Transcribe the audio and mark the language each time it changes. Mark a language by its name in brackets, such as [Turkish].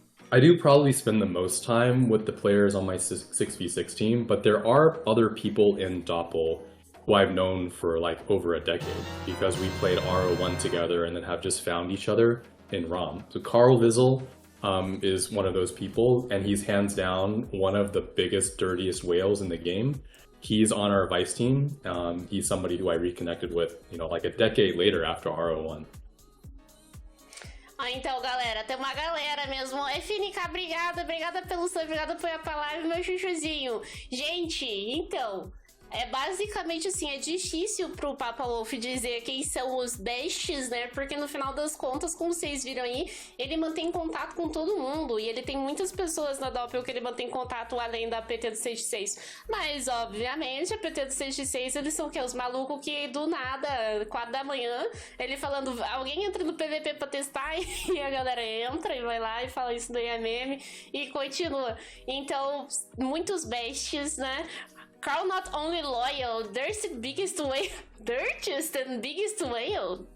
[English] I do probably spend the most time with the players on my 6v6 team, but there are other people in Doppel who I've known for like over a decade because we played RO1 together and then have just found each other in ROM. So Carl Wiesel is one of those people, and he's hands down one of the biggest, dirtiest whales in the game. He's on our Vice team. He's somebody who I reconnected with, you know, like a decade later after RO1. [Portuguese] Então, galera, tem uma galera mesmo. FNK, obrigada pelo sub, obrigada por apoiar a live, meu chuchuzinho. Gente, então, É basicamente assim, é difícil pro Papa Wolf dizer quem são os besties, né? Porque no final das contas, como vocês viram aí, ele mantém contato com todo mundo. E ele tem muitas pessoas na Doppel que ele mantém contato além da PT do 6x6. Mas, obviamente, a PT do 6x6, eles são o quê? Os malucos que do nada, 4 da manhã, ele falando, alguém entra no PVP pra testar, e a galera entra e vai lá e fala isso daí é meme e continua. Então, muitos besties, né? [English] Carl not only loyal, dirtiest biggest whale. Dirtiest and biggest whale.